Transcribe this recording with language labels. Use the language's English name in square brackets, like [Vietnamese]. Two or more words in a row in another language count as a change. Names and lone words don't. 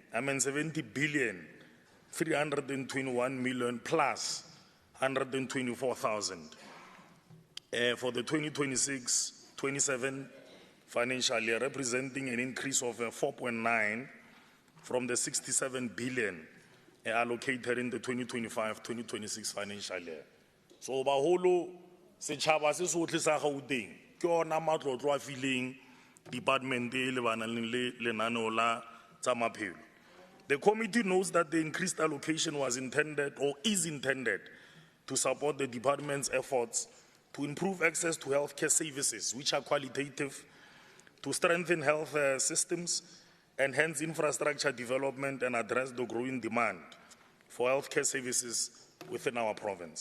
[English] 321 million plus 124,000 for the 2026-27 financial year, representing an increase of 4.9 from the 67 billion allocated in the 2025-2026 financial year. [Tswana] So, baholo setšhaba se sotlhe sa Gauteng ke ona matlotlo a fileng department e lebanang le lenaneo la tsa maphelo. [English] The committee knows that the increased allocation was intended or is intended to support the department's efforts to improve access to healthcare services which are qualitative, to strengthen health systems, enhance infrastructure development, and address the growing demand for healthcare services within our province.